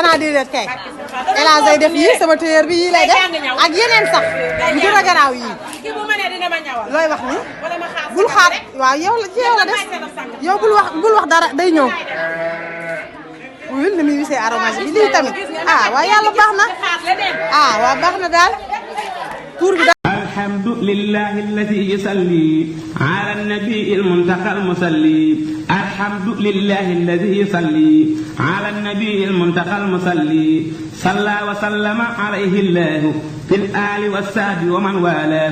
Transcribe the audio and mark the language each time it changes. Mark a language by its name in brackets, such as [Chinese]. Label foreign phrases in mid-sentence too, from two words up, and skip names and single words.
[Wolof] xanaa déedéet kay elage day def yii sama téyeer bi yii lay def ak yeneen sax yu gën a garaaw yii ki bu mënee dina ma ñawal looy wax ni wala ma xaar bul xaar waaw yow la ci yow la des yow bul wax dara day ñëw wuyul ni muy wisee aromage bi lii tamit waaw yàlla baax na waaw baax na daal tuur bi [Arabic] الحمد لله الذي يصلي على النبي المنتقى المصلي الحمد لله الذي يصلي على النبي المنتقى المصلي صلى وسلم عليه الله في الآل والسهب ومن والاه